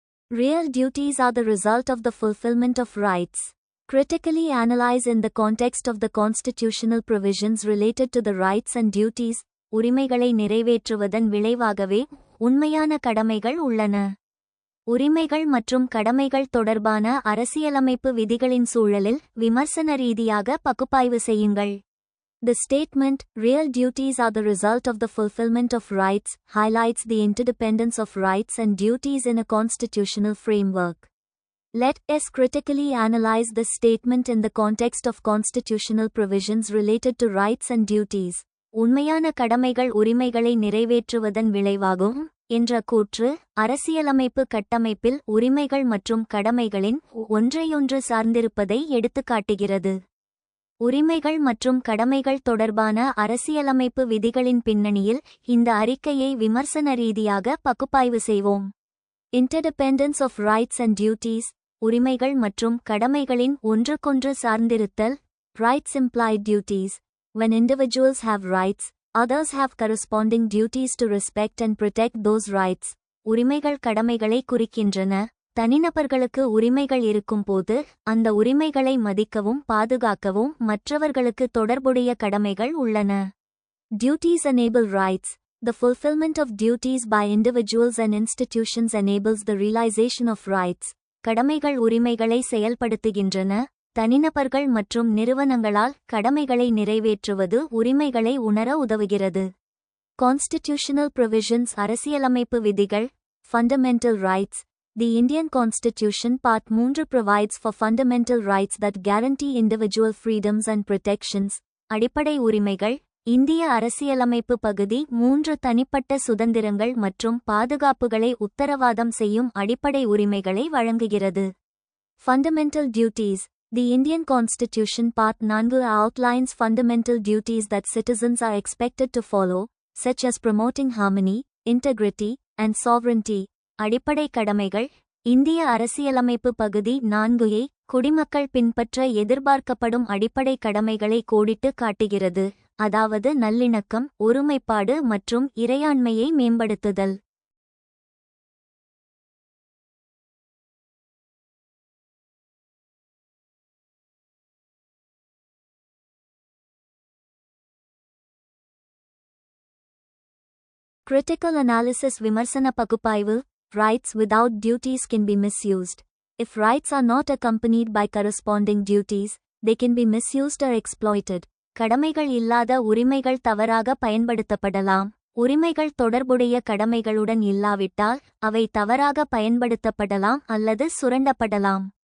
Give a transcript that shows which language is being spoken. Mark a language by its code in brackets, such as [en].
[en] Real duties are the result of the fulfillment of rights. Critically analyze in the context of the constitutional provisions related to the rights and duties. [ta] உரிமைகளை நிறைவேற்றுவதன் விளைவாகவே உண்மையான கடமைகள் உள்ளன. உரிமைகள் மற்றும் கடமைகள் தொடர்பான அரசியலமைப்பு விதிகளின் சூழலில் விமர்சன ரீதியாக பகுப்பாய்வு செய்யுங்கள். [en] The statement, real duties are the result of the fulfillment of rights, highlights the interdependence of rights and duties in a constitutional framework. Let us critically analyze this statement in the context of constitutional provisions related to rights and duties. [ta] உண்மையான கடமைகள் உரிமைகளை நிறைவேற்றுவதன் விளைவாகும் என்ற கூற்று அரசியலமைப்பு கட்டமைப்பில் உரிமைகள் மற்றும் கடமைகளின் ஒன்றையொன்று சார்ந்திருப்பதை எடுத்துக்காட்டுகிறது. உரிமைகள் மற்றும் கடமைகள் தொடர்பான அரசியலமைப்பு விதிகளின் பின்னணியில் இந்த அறிக்கையை விமர்சன ரீதியாக பகுப்பாய்வு செய்வோம். [en] Interdependence of rights and duties. [ta] உரிமைகள் மற்றும் கடமைகளின் ஒன்றுக்கொன்று சார்ந்திருத்தல். [en] Rights imply duties. When individuals have rights, others have corresponding duties to respect and protect those rights. [ta] உரிமைகள் கடமைகளை குறிக்கின்றன. தனிநபர்களுக்கு உரிமைகள் இருக்கும்போது அந்த உரிமைகளை மதிக்கவும் பாதுகாக்கவும் மற்றவர்களுக்கு தொடர்புடைய கடமைகள் உள்ளன. [en] Duties enable rights. The fulfillment of duties by individuals and institutions enables the realization of rights. [ta] கடமைகள் உரிமைகளை செயல்படுத்துகின்றன. தனிநபர்கள் மற்றும் நிறுவனங்களால் கடமைகளை நிறைவேற்றுவது உரிமைகளை உணர உதவுகிறது. [en] Constitutional provisions [ta] அரசியலமைப்பு விதிகள். [en] Fundamental rights. The Indian Constitution Part 3 provides for fundamental rights that guarantee individual freedoms and protections. [ta] அடிப்படை உரிமைகள். இந்திய அரசியலமைப்பு பகுதி 3 தனிப்பட்ட சுதந்திரங்கள் மற்றும் பாதுகாப்புகளை உத்தரவாதம் செய்யும் அடிப்படை உரிமைகளை வழங்குகிறது. [en] Fundamental duties. The Indian Constitution Part 4 outlines fundamental duties that citizens are expected to follow, such as promoting harmony, integrity, and sovereignty. [ta] அடிப்படை கடமைகள். இந்திய அரசியலமைப்பு பகுதி 4 குடிமக்கள் பின்பற்ற எதிர்பார்க்கப்படும் அடிப்படை கடமைகளை கோடிட்டு காட்டுகிறது, அதாவது நல்லிணக்கம், ஒருமைப்பாடு மற்றும் இறையாண்மையை மேம்படுத்துதல். [en] Critical analysis [ta] விமர்சன பகுப்பாய்வு. [en] Rights without duties can be misused. If rights are not accompanied by corresponding duties, they can be misused or exploited. [ta] கடமைகள் இல்லாத உரிமைகள் தவறாக பயன்படுத்தப்படலாம். உரிமைகள் தொடர்புடைய கடமைகளுடன் இல்லாவிட்டால் அவை தவறாக பயன்படுத்தப்படலாம் அல்லது சுரண்டப்படலாம்.